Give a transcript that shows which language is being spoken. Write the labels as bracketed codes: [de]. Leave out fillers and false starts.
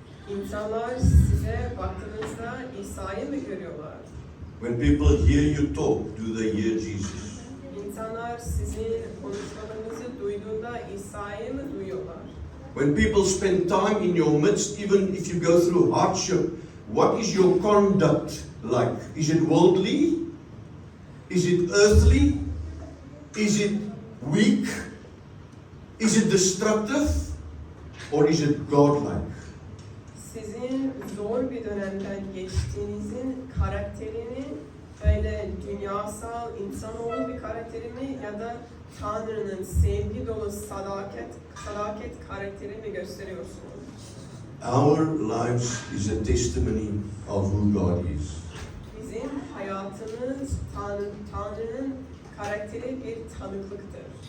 [tr] İnsanlar size baktığınızda İsa'yı mı görüyorlar? [en] When people hear you talk, do they hear Jesus? [tr] İnsanlar sizin konuşmalarınızı duyduğunda İsa'yı mı duyuyorlar? [en] When people spend time in your midst, even if you go through hardship, what is your conduct like? Is it worldly? Is it earthly? Is it weak? Is it destructive? Or is it godlike? [tr] Sizin zor bir dönemden geçtiğinizin karakterini öyle dünyasal, insanoğlu bir karakteri mi ya da Tanrı'nın sevgi dolu sadaket karakteri mi gösteriyorsunuz? [en] Our lives is a testimony of who God is. [tr] Bizim hayatımız Tanrı'nın karakteri bir tanıklıktır.